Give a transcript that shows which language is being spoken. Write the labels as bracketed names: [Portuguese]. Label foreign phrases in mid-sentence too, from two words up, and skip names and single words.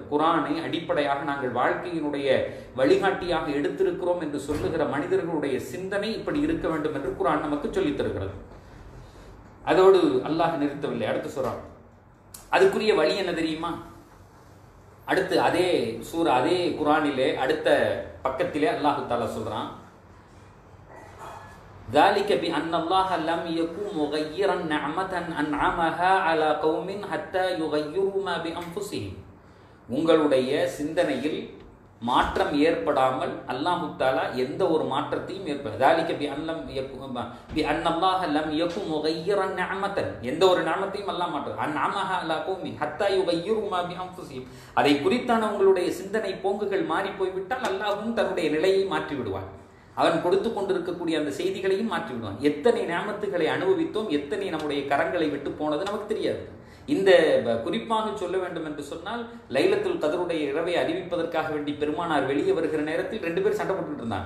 [Tamil] குர்ஆனை அடிப்படையாக நாங்கள் வாழ்க்கையினுடைய வழிகாட்டியாக எடுத்திருக்கிறோம் என்று சொல்லுகிற மனிதர்களுடைய சிந்தனை இப்படி இருக்க வேண்டும் என்று குர்ஆன் நமக்கு சொல்லித் தருகிறது. அதோடு அல்லாஹ் நிறுத்தவில்லை, அடுத்து சொல்றான். அதுக்குரிய வழி என்ன தெரியுமா? அடுத்து அதே சூரா, அதே குர்ஆனிலே அடுத்த பக்கத்திலே [Arabic] الله تعالى [Tamil] சொல்றான், [Arabic] ذلك بأن الله لم يكن مغيرا نعمة أنعمها على قوم حتى يغيروا ما بأنفسهم. [Tamil] உங்களுடைய சிந்தனையில் மாற்றம் ஏற்படாமல் [Arabic] الله تعالى [Tamil] எந்த ஒரு மாற்றத்தையும் [Arabic] ذلك بأن الله لم يكن مغيرا نعمة, [Tamil] எந்த ஒரு நிஅமத்தையும் அல்லாஹ் மாற்ற [Arabic] أنعمها على قوم حتى يغيروا ما بأنفسهم. [Tamil] அதை குறித்தான உங்களுடைய சிந்தனை போங்குகள் மாறி போய்விட்டால் அல்லாஹ்வும் தன்னுடைய நிலையை மாற்றி விடுவான். அவன் கொடுத்து கொண்டிருக்கக்கூடிய அந்த செய்திகளையும் மாற்றி விடுவான். எத்தனை நிஅமத்துகளை அனுபவித்தோம், எத்தனை நம்முடைய கரங்களை விட்டு போனது நமக்கு தெரியாது. இந்த குறிப்பாக சொல்ல வேண்டும் என்று சொன்னால், லைலத்துல் கத்ருடைய இரவை அறிவிப்பதற்காக வேண்டி பெருமானார் வெளியே வருகிற நேரத்தில் 2 பேர் சண்டை போட்டுட்டு இருந்தாங்க.